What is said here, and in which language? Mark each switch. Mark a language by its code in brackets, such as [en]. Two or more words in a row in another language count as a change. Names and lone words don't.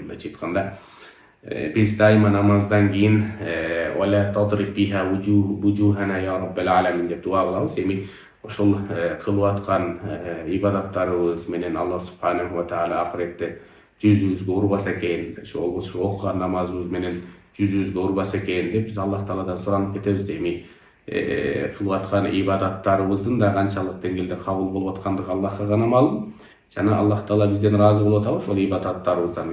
[ky] Мындайча айтканда, биз дайыма намаздан кийин [ar] ولا تضرب بها وجوهنا يا رب العالمين [ky] деп дуа кылабыз. Эми ошол кылып аткан ибадаттарыбыз менен Аллах субханаху ва таала акыретте жүзүбүзгө урбаса экен, ошол окуган намазыбыз менен жүзүбүзгө урбаса экен деп биз Аллах Тааладан суранып кетебиз. Эми кылып аткан ибадаттарыбыздын да канчалык деңгээлде кабыл болуп аткандыгы Аллахка гана маалым. Жана Аллах Таала бизден разы болуп атабы ошол ибадаттарыбыздан.